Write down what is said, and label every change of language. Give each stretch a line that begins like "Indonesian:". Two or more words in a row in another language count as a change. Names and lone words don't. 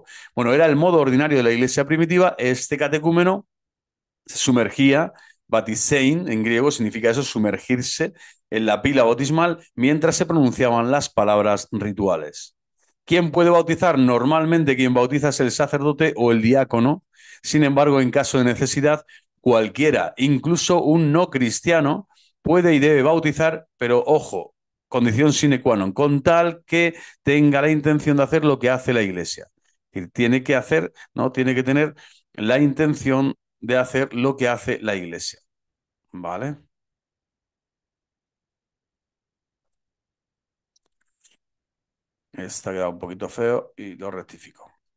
Spanish: Bueno, era el modo ordinario de la iglesia primitiva. Este catecúmeno se sumergía, batisein en griego significa eso, sumergirse en la pila bautismal mientras se pronunciaban las palabras rituales. ¿Quién puede bautizar? Normalmente quien bautiza es el sacerdote o el diácono. Sin embargo, en caso de necesidad, cualquiera, incluso un no cristiano, puede y debe bautizar, pero ojo, condición
Latin: sine qua non,
Spanish: con tal que tenga la intención de hacer lo que hace la Iglesia. Es decir, tiene que hacer, ¿no?, tiene que tener la intención de hacer lo que hace la Iglesia. ¿Vale? Esta ha quedado un poquito feo y lo rectifico.